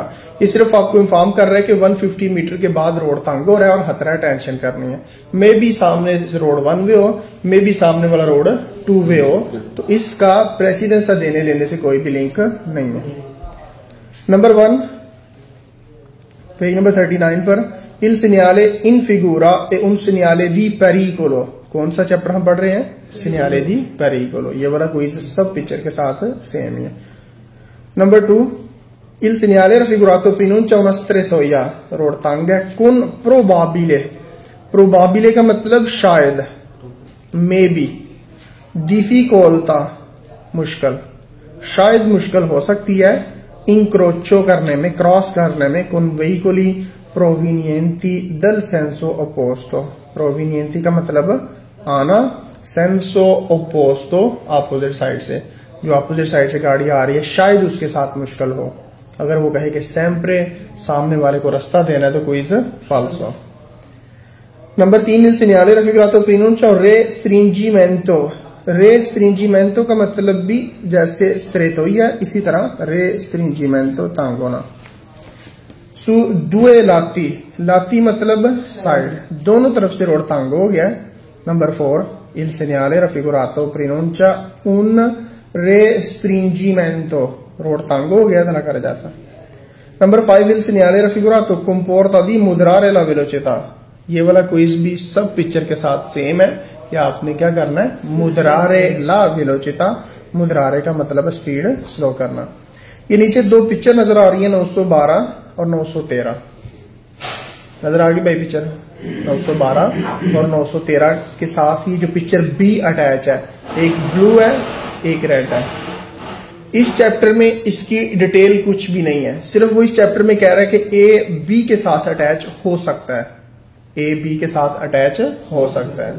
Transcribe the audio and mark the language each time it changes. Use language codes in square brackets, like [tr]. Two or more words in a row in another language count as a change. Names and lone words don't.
[hi] ये सिर्फ आपको इन्फॉर्म कर रहा है कि 150 मीटर के बाद रोड तंग हो रहा है और खतरा है, टेंशन करनी है। [en] may be [hi] सामने रोड 1 वे हो, [en] may be [hi] सामने वाला रोड 2 वे हो, तो इसका प्रेसिडेंसा देने लेने से कोई भी लिंक नहीं है। नंबर 1, पेज नंबर 39 पर, [it] il segnale in figura e un segnale di pericolo, [hi] कौन सा चैप्टर हम पढ़ रहे हैं, [it] segnale di pericolo, [hi] ये वाला क्विज सब पिक्चर के साथ सेम ही है। नंबर 2, [it] il segnale raffigurato pronuncia una strettoia, [hi] रोड तंग है, [it] con probabile, probabile का [hi] मतलब शायद, [en] may be, [hi] difficoltà मुश्किल, शायद मुश्किल हो सकती है, incrocio करने में, क्रॉस करने में, [it] con veicoli provenienti dal senso opposto, provenienti [hi] का मतलब आना, [it] senso opposto [en] opposite side [hi] से, जो [en] opposite side [hi] से गाड़ी आ रही है शायद उसके साथ मुश्किल हो। अगर वो कहे कि sempre सामने वाले को रास्ता देना है तो क्विज falso। नंबर 3, [it] il segnale raffigurato pronuncia restringimento, [hi] restringimento का मतलब भी जैसे strettoia इसी तरह restringimento तंग होना। [it] su due lati, [hi] lati मतलब साइड, दोनों तरफ से रोड तंग हो गया। नंबर 4, [it] il segnale raffigurato pronuncia un restringimento, [hi] रोड तंग हो गया था कर जाता। नंबर 5, [it] il segnale raffigurato comporta di moderare la velocità, [hi] ये वाला क्विज भी सब पिक्चर के साथ सेम है। या आपने क्या करना है, [it] moderare la velocità, [hi] moderare का मतलब [en] speed slow [hi] करना। ये नीचे 2 पिक्चर नजर आ रही है, 912 और 913 नजर आ गई भाई पिक्चर, 912 और 913 के साथ ही जो पिक्चर B अटैच है, एक ब्लू है एक रेड है। इस चैप्टर में इसकी डिटेल कुछ भी नहीं है, सिर्फ वो इस चैप्टर में कह रहा है कि A B के साथ अटैच हो सकता है, A B के साथ अटैच हो सकता है।